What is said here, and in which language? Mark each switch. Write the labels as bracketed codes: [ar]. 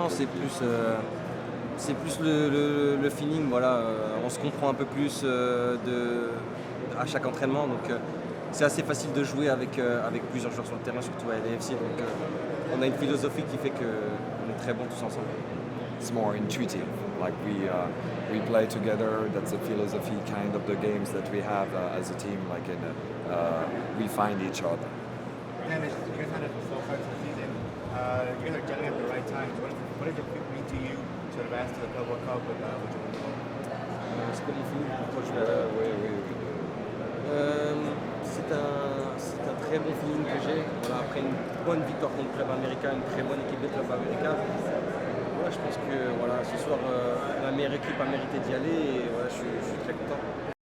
[fr] Non, c'est plus le feeling, voilà. On se comprend un peu plus à chaque entraînement, donc c'est assez facile de jouer avec plusieurs joueurs sur le terrain, surtout à LAFC. Donc on a une philosophie qui fait qu'on est très bons tous ensemble. [en] It's more intuitive, like we play together. That's the philosophy kind of the games that we have as a team. Like we find each other. Dennis, you guys had a slow start to the season. You guys are gelling at the right times. What did it mean to you to advance to the Club World Cup with Cherundolo? [fr] C'est comme une pourquoi je vais. Oui. C'est un très bon feeling que j'ai. Voilà, après une bonne victoire contre Club Américain, une très bonne équipe de Club Américain. Voilà, je pense que ce soir, la meilleure équipe a mérité d'y aller, et voilà, je suis très content.